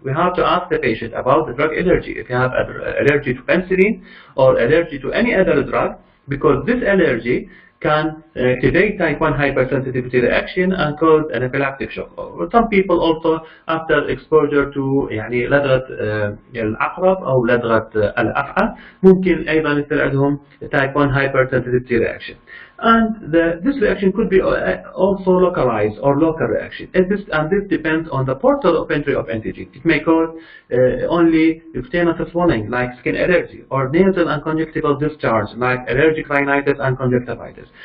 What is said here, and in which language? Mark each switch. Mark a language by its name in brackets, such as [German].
[English] We have to ask the patient about the drug allergy. If you have allergy to penicillin or allergy to any other drug, because this allergy can activate type 1 hypersensitivity reaction and cause anaphylactic shock. Some people also after exposure to [Arabic] يعني لدغة العقرب أو لدغة الأفعى ممكن أيضا يصير عندهم [English] type 1 hypersensitivity reaction. And this reaction could be also localized or local reaction. And this depends on the portal of entry of antigen. It may cause only cutaneous swelling like skin allergy, or nasal and conjunctival discharge like allergic rhinitis and conjunctivitis.